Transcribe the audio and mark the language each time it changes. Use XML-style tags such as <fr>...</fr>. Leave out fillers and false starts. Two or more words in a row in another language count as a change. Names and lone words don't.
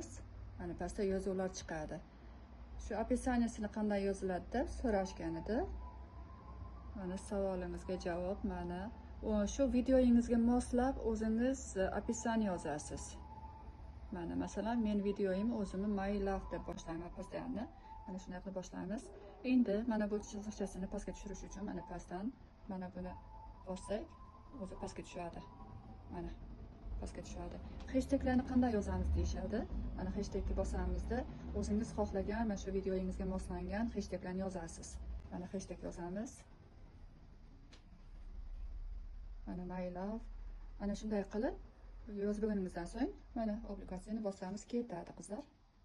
<uz>Mana pastda yozuvlar chiqadi. Shu описаниесini qanday yoziladi deb so'rashgan edi. Mana savolingizga javob mana shu videoyingizga moslab o'zingiz описание yozasiz. Mana masalan men videoyim o'zimni</uz> <en>my love</en> <uz>deb boshlayman postlarni. Mana shunday qilib boshlaymiz. Endi mana bu chiziqchasini pastga tushirish uchun mana pastdan mana buni bossak, o'zi pastga tushadi. Mana pastga tushadi. Hashtaglarni qanday yozamiz deyshadi. Mana hashtagga bosamizda o'zingiz xohlagan mana shu videoyingizga moslangan hashtaglarni yozasiz. Mana hashtag yozamiz. Mana</uz> <en>my love.</en> <uz>Ana shunday qilib yozib bo'lganimizdan so'ng mana obligatsiyani bosamiz, ketadi qizlar.</uz>